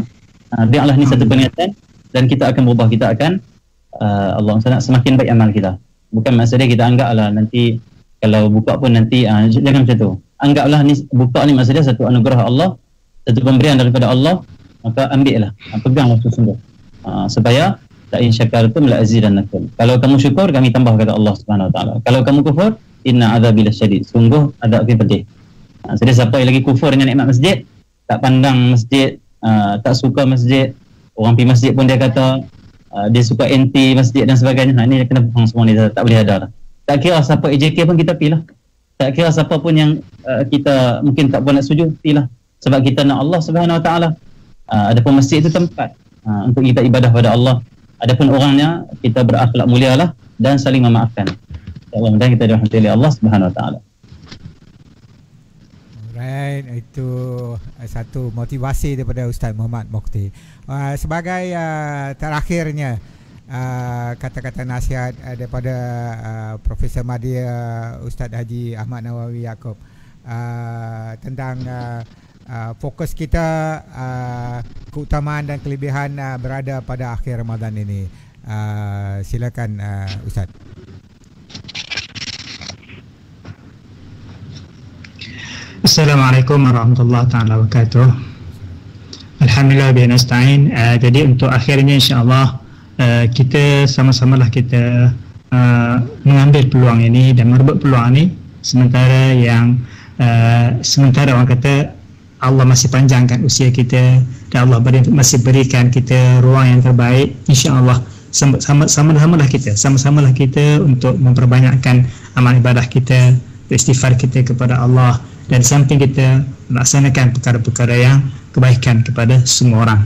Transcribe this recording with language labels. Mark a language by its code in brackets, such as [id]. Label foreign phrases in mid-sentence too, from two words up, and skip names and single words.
[ms] Biarlah ni satu peringatan dan kita akan berubah, kita akan Allah semakin baik amal kita. Bukan maksudnya kita anggaplah nanti kalau buka pun nanti jangan macam tu. Anggaplah ni buka ni maksudnya satu anugerah Allah, satu pemberian daripada Allah, maka ambillah, peganglah sungguh. [ar] Supaya لئن شكرتم لأزيدنكم. [ms] Kalau kamu syukur, kami tambah, kata Allah [ar] سبحانه وتعالى. [ms] Kalau kamu kufur, [ar] إن عذابي لشديد. [ms] Sungguh adab kami pedih. Jadi siapa yang lagi kufur dengan nikmat masjid, tak pandang masjid, tak suka masjid, orang pergi masjid pun dia kata dia suka anti masjid dan sebagainya. Ini kena faham semua ni, tak boleh ada. Tak kira siapa AJK pun kita pilih. Tak kira siapa pun yang kita mungkin tak boleh nak setuju, pilih. Sebab kita nak Allah [ar] سبحانه وتعالى. [ms] Adapun masjid itu tempat untuk kita ibadah pada Allah. Adapun orangnya kita berakhlak mulialah dan saling memaafkan. Allah, dan kita dirahmati oleh Allah [ar] سبحانه وتعالى. [ms] Alright, itu satu motivasi daripada Ustaz Muhammad Mokhtar. Sebagai terakhirnya kata-kata nasihat daripada Profesor Madya Ustaz Haji Ahmad Nawawi Yaakob tentang fokus kita, keutamaan dan kelebihan berada pada akhir Ramadan ini. Silakan Ustaz. [ar] السلام عليكم ورحمة الله تعالى وبركاته. الحمد لله به نستعين. [ms] Jadi untuk akhirnya [ar] إن شاء الله [ms] kita sama-samalah kita mengambil peluang ini dan merebut peluang ini, sementara yang sementara orang kata Allah masih panjangkan usia kita dan Allah masih berikan kita ruang yang terbaik, [ar] إن شاء الله [ms] sama-samalah kita untuk memperbanyakkan amal ibadah kita, istighfar kita kepada Allah, dan samping kita melaksanakan perkara-perkara yang kebaikan kepada semua orang.